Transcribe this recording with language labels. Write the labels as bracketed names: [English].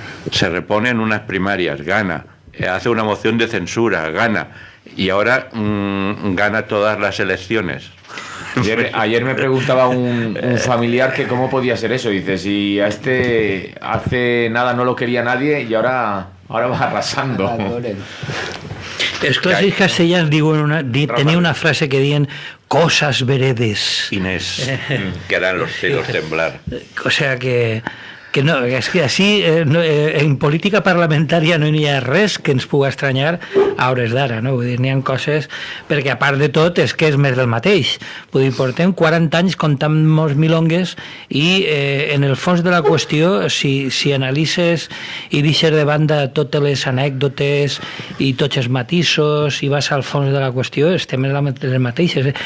[Spanish] Se repone en unas primarias, gana, hace una moción de censura, gana, y ahora gana todas las elecciones. Ayer me preguntaba un familiar que cómo podía ser eso. Dice, si a este hace nada no lo quería nadie y ahora va arrasando. [Catalan] Els clàssics castellans tenía una frase que diuen [Spanish] cosas veredes. Inés, que harán los cielos temblar. [Catalan] O sea que no, és que així en política parlamentària no hi ha res que ens pugui estranyar a hores d'ara, no? Vull dir, n'hi ha coses, perquè a part de tot és que és més del mateix. Vull dir, portem 40 anys comptant molts milongues i en el fons de la qüestió, si analitzes i deixes de banda totes les anècdotes i tots els matisos i vas al fons de la qüestió, estem en les mateixes.